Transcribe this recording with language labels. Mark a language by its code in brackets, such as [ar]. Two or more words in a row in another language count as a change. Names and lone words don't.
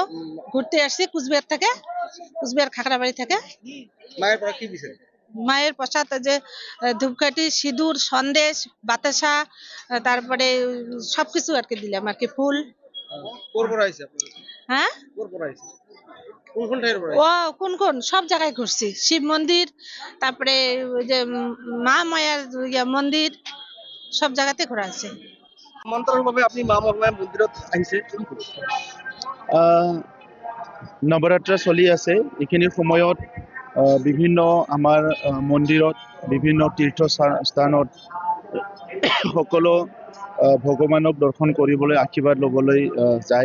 [bn] ঘুরতে আসছি কুচবিহার থেকে, কুচবিহার খাগড়াবাড়ি থেকে। [as] মায়ের পৰা কি দিছে? [bn] মায়ের প্রসাদ যে ধূপকাঠি, সিঁদুর, সন্দেশ, বাতাসা, তারপরে সবকিছু আর কি দিলাম আর কি, ফুল। [as] কোর পৰা আইছে আপনারা? [bn] হ্যাঁ, [as] কোর পৰা আইছে? কোন ঠাইৰ পৰা? [bn] কোন সব জায়গায় ঘুরছি। শিব মন্দির, তারপরে ওই যে মা মায়ার মন্দির, সব জায়গাতে ঘোরা আছে। [as] সমান্তৰালভাৱে আপুনি মা মহামায়া মন্দিৰত আহিছে। নৱৰাত্ৰ চলি আছে। এইখিনি সময়ত বিভিন্ন আমাৰ মন্দিৰত, বিভিন্ন তীৰ্থস্থানত সকলো ভগৱানক দৰ্শন কৰিবলৈ, আশীৰ্বাদ ল'বলৈ যায়।